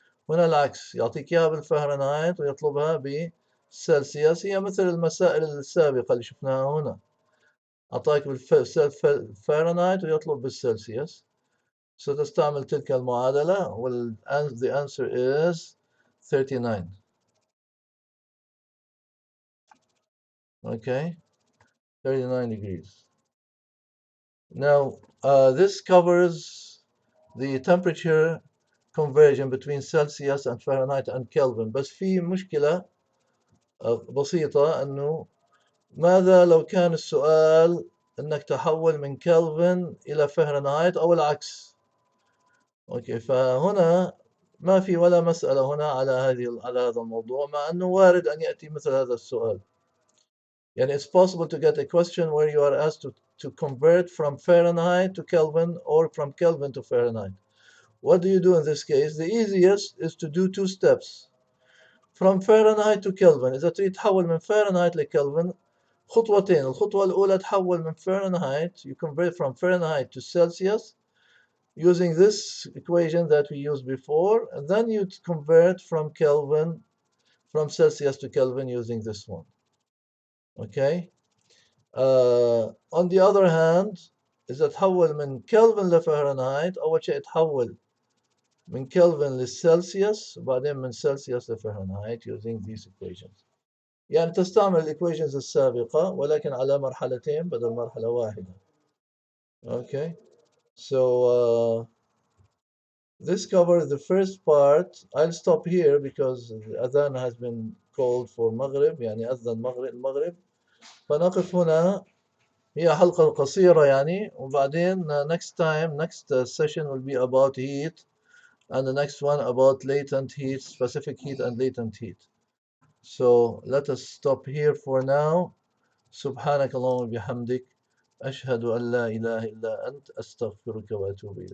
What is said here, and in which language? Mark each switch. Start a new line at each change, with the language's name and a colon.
Arabic: هنا العكس، يعطيك إياها بالفahrenheit ويطلبها بالسلسيوس. هي مثل المسائل السابقة اللي شفناها هنا، أعطاك بالفahrenheit ويطلب بالسلسيوس. ستستعمل تلك المعادلة
English: the answer is 39. Okay, 39 degrees. Now, this covers the temperature conversion between Celsius and Fahrenheit and Kelvin.
Arabic: بس في مشكلة بسيطة، أنه ماذا لو كان السؤال أنك تحول من كلفن إلى فahrenheit أو العكس؟ أوكي، فهنا ما في ولا مسألة هنا على هذا الموضوع، مع أنه وارد أن يأتي مثل هذا السؤال. يعني
English: it's possible to get a question where you are asked to convert from Fahrenheit to Kelvin or from Kelvin to Fahrenheit. What do you do in this case? The easiest is to do two steps. From Fahrenheit to Kelvin.
Arabic: إذا تريد تحول من Fahrenheit لكلفن خطوتين. الخطوة الأولى تحول من
English: Fahrenheit, you convert from Fahrenheit to Celsius using this equation that we used before, and then you convert from Kelvin, from Celsius to Kelvin using this one. Okay. On the other hand,
Arabic: إذا تحول من كلفن لفahrenheit أول شيء تحول من كلفن للسلسيوس وبعدين من سلسيوس لفahrenheit
English: using these equations.
Arabic: يعني تستعمل الايكويشنز السابقة ولكن على مرحلتين بدل مرحلة واحدة.
English: Okay, so this covers the first part. I'll stop here because the adhan has been called for maghrib،
Arabic: يعني أذن المغرب. فنقف هنا. هي حلقة قصيرة يعني، وبعدين
English: next time, next session will be about heat, and the next one about latent heat, specific heat and latent heat. So let us stop here for now.
Arabic: سبحانك اللهم وبحمدك أشهد أن لا إله إلا أنت أستغفرك وأتوب إليك.